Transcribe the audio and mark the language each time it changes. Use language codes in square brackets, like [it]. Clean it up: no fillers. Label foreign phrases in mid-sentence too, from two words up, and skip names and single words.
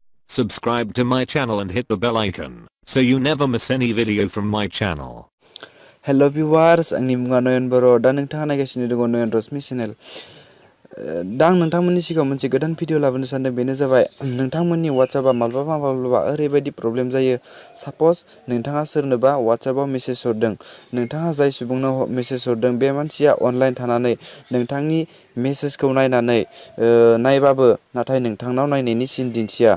[en] Subscribe to my channel and hit the bell icon so you never miss any video from my channel. Hello viewers, [brx] आंनि मुङा नयन बर' दा नोंथाङा नायगासिनो दङ नयन रश्मि चेनेल। दा आं नोंथांमोननि सिगाङाव मोनसे गोदान भिडिअ लाबोनो सानदों बेनो जाबाय नोंथांमोननि WhatsAppआ माब्लाबा ओरैबायदि प्रब्लेम जायो। साप'ज नोंथाङा सोरनोबा WhatsAppआव मेसेज हरदों, नोंथाङा जाय सुबुंनो मेसेज हरदों बे मानसिया अनलाइन थानानै नोंथांनि मेसेजखौ नायबाबो नाथाय नोंथांनाव नायनायनि सिन दिन्थिया।